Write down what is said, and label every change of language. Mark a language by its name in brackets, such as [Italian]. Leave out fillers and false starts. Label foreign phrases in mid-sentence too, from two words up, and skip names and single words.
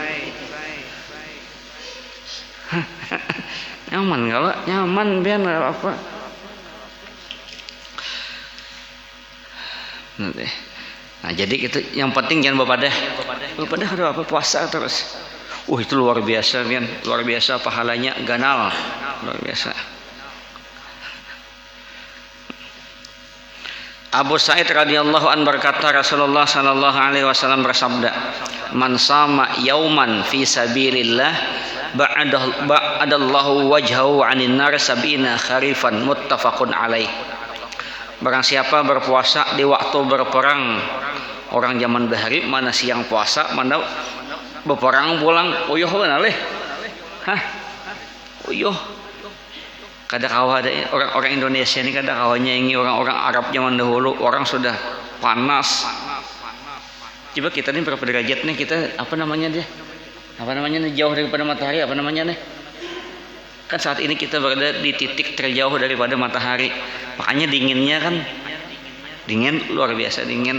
[Banjar] Nyaman kalau nyaman biar apa nanti. Nah jadi itu yang penting jangan berpadah ada apa puasa terus. Itu luar biasa Bian, luar biasa pahalanya ganal, luar biasa. [Arabic] Abu Sa'id رضي الله عن berkata, Rasulullah صلى الله عليه وسلم bersabda, "من صام يوما في سبيل الله بعد الله وجهه عن النار سبعين خريفا." متفق عليه. [Banjar] Barang siapa berpuasa di waktu berperang, orang zaman bahari mana siang puasa, mana berperang pulang, uyuh benar leh. Hah? Uyuh. Kada kawah ada orang Indonesia ini, kada kawahnya ini orang-orang Arab zaman dahulu, orang sudah panas. [Indonesian] Coba kita ini berapa derajat nih, kita apa namanya dia? Apa namanya nih, jauh daripada matahari, apa namanya nih? Kan saat ini kita berada di titik terjauh daripada matahari. Makanya dinginnya kan dingin, luar biasa dingin.